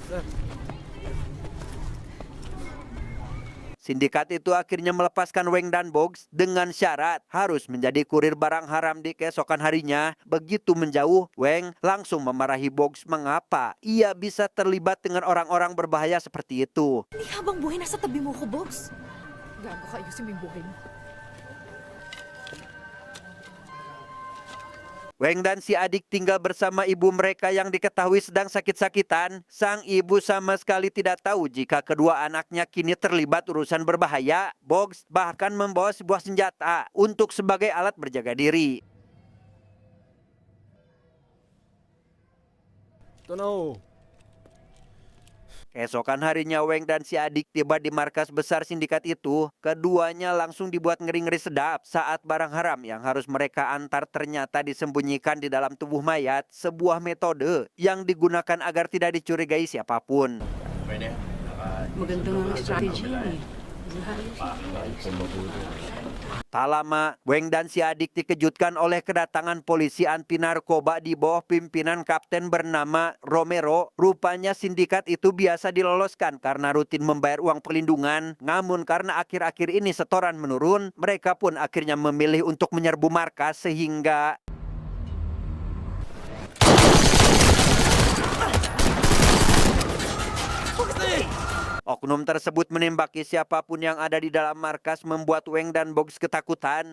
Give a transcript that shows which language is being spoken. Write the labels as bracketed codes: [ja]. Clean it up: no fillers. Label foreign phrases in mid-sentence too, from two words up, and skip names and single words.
[id] Sindikat itu akhirnya melepaskan Weng dan Bogs dengan syarat harus menjadi kurir barang haram di keesokan harinya. Begitu menjauh, Weng langsung memarahi Bogs mengapa ia bisa terlibat dengan orang-orang berbahaya seperti itu. [tl] Hindi habang buhay nasa tabi mo ko, Bogs. Gago ka, ayusin mo yung buhay mo. [id] Weng dan si adik tinggal bersama ibu mereka yang diketahui sedang sakit-sakitan. Sang ibu sama sekali tidak tahu jika kedua anaknya kini terlibat urusan berbahaya. Bogs bahkan membawa sebuah senjata untuk sebagai alat berjaga diri. Tono! Keesokan harinya Weng dan si adik tiba di markas besar sindikat itu. Keduanya langsung dibuat ngeri-ngeri sedap saat barang haram yang harus mereka antar ternyata disembunyikan di dalam tubuh mayat. Sebuah metode yang digunakan agar tidak dicurigai siapapun. [tl] Magandang strategy ni. [id] Tak lama, Weng dan si adik dikejutkan oleh kedatangan polisi anti narkoba di bawah pimpinan kapten bernama Romero. Rupanya sindikat itu biasa diloloskan karena rutin membayar uang perlindungan. Namun karena akhir-akhir ini setoran menurun, mereka pun akhirnya memilih untuk menyerbu markas sehingga oknum tersebut menembaki siapapun yang ada di dalam markas, membuat Weng dan Bogs ketakutan.